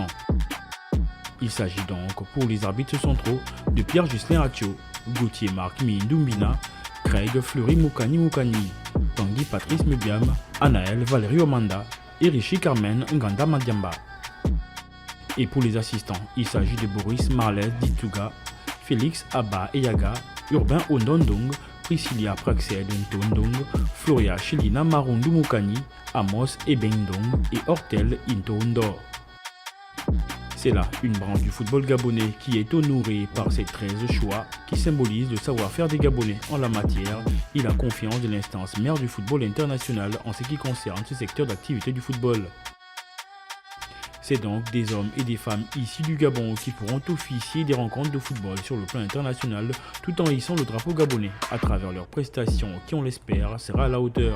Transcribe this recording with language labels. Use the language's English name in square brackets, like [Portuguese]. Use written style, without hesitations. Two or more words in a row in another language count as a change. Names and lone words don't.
[French] Il s'agit donc pour les arbitres centraux de Pierre-Ghislain Atio, Gauthier Marc Mindumbina, Craig Fleury Moukani, Tanguy Patrice Mebiam, Anaël Valérie Omanda et Rishi Carmen Nganda Madiamba. Et pour les assistants, il s'agit de Boris Marles Dituga, Félix Abba Eyaga, Urbain Ondondong, Priscilla Praxed Ntondong, Floria Chilina Marundu Moukani, Amos Ebengdong et Hortel Intondor. C'est là une branche du football gabonais qui est honorée par ces 13 choix qui symbolisent le savoir-faire des Gabonais en la matière et la confiance de l'instance mère du football international en ce qui concerne ce secteur d'activité du football. C'est donc des hommes et des femmes issus du Gabon qui pourront officier des rencontres de football sur le plan international tout en hissant le drapeau gabonais à travers leurs prestations qui, on l'espère, sera à la hauteur.